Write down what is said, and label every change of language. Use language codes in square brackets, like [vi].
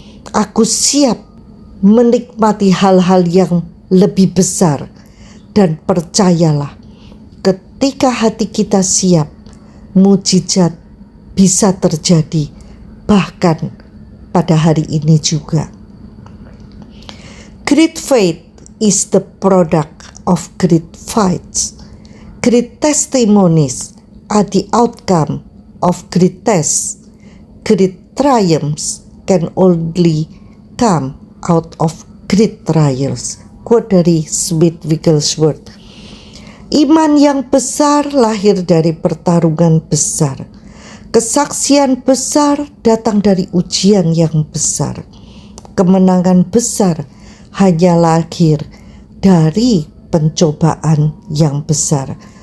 [id] Aku siap menikmati hal-hal yang lebih besar. Dan percayalah, ketika hati kita siap, mujizat bisa terjadi, bahkan pada hari ini juga. [en] Great faith is the product of great fights. Great testimonies are the outcome of great tests. Great triumphs can only come out of great trials. [id] Quote dari Smith Wigglesworth. Iman yang besar lahir dari pertarungan besar. Kesaksian besar datang dari ujian yang besar. Kemenangan besar hanya lahir dari pencobaan yang besar.